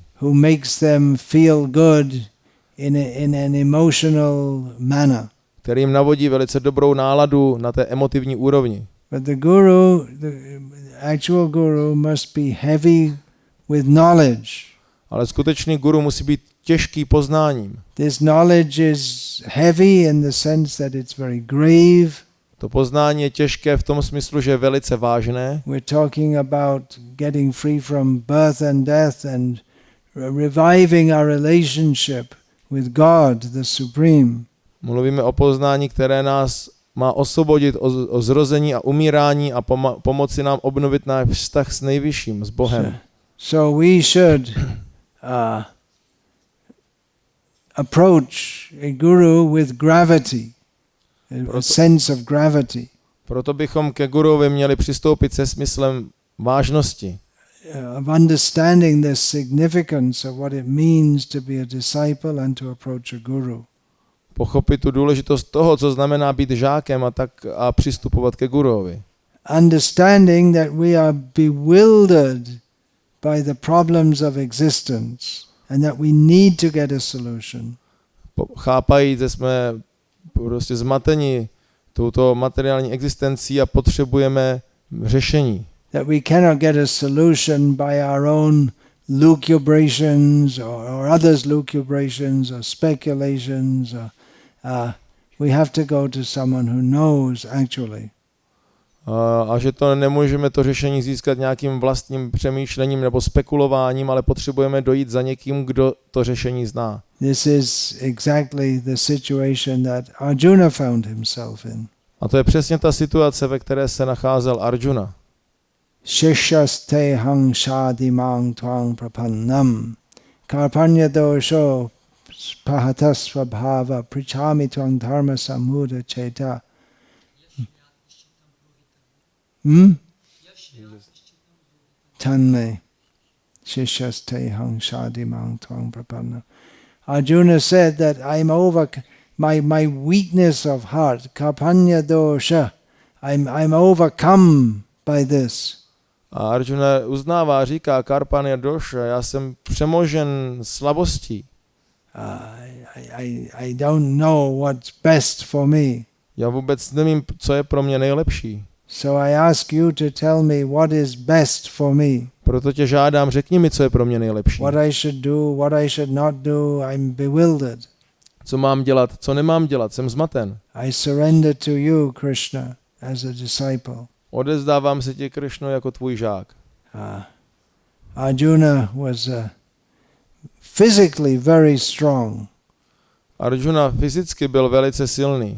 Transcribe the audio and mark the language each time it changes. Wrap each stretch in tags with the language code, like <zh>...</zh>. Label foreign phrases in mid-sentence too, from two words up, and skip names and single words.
<en>Who makes them feel good in an emotional manner.</en> <cs>Který jim navodí velice dobrou náladu na té emotivní úrovni.</cs> <en>But the guru, the actual guru must be heavy with knowledge.</en> <cs>Ale skutečný guru musí být těžký poznáním.</cs> <en>This knowledge is heavy in the sense that it's very grave.</en> <cs>To poznání je těžké v tom smyslu, že je velice vážné.</cs> <en>We're talking about getting free from birth and death and reviving our relationship with God, the Supreme.</en> <cs>Mluvíme o poznání, které nás má osvobodit o zrození a umírání a pomoci nám obnovit náš vztah s nejvyšším, s Bohem.</cs> <en>So we should approach a guru with gravity, a sense of gravity.</en> <cs>Proto bychom ke guruvi měli přistoupit se smyslem vážnosti.</cs> <en>Of understanding the significance of what it means to be a disciple and to approach a guru.</en> <cs>Pochopit tu důležitost toho, co znamená být žákem a přistupovat ke guruvi.</cs> <en>Understanding that we are bewildered by the problems of existence and that we need to get a solution.</en> <cs>Chápají, že jsme prostě zmateni touto materiální existencí a potřebujeme řešení.</cs> <en>That we cannot get a solution by our own lucubrations or others' lucubrations or speculations. We have to go to someone who knows actually.</en> <cs>A že to nemůžeme to řešení získat nějakým vlastním přemýšlením nebo spekulováním, ale potřebujeme dojít za někým, kdo to řešení zná.</cs> <en>This is exactly the situation that Arjuna found himself in.</en> <cs>A to je přesně ta situace, ve které se nacházel Arjuna.</cs> <sa>शिष्यस्ते अहं शाधि मां त्वां प्रपन्नम् कार्पण्य दोषोपहतस्व भाव पृच्छामि त्वां धर्म सम्मूढ चेताः. तन्मे शिष्यस्ते अहं शाधि मां त्वां प्रपन्नम्.</sa> <en>Arjuna said that I'm over my weakness of heart,</en> <sa>कार्पण्य दोष.</sa> <en>I'm overcome by this.</en> <cs>A Arjuna uznává, říká,</cs> <sa>कार्पण्य दोष,</sa> <cs>já jsem přemožen slabostí.</cs> <en>I don't know what's best for me.</en> <cs>Já vůbec nevím, co je pro mě nejlepší.</cs> <en>So I ask you to tell me what is best for me.</en> <cs>Proto tě žádám, řekni mi, co je pro mě nejlepší.</cs> <en>What I should do, what I should not do, I'm bewildered.</en> <cs>Co mám dělat, co nemám dělat, jsem zmaten.</cs> <en>I surrender to you, Krishna, as a disciple.</en> <cs>Odezdávám se ti, Krishno, jako tvůj žák.</cs> <en>Arjuna was physically very strong.</en> <cs>Arjuna fyzicky byl velice silný.</cs>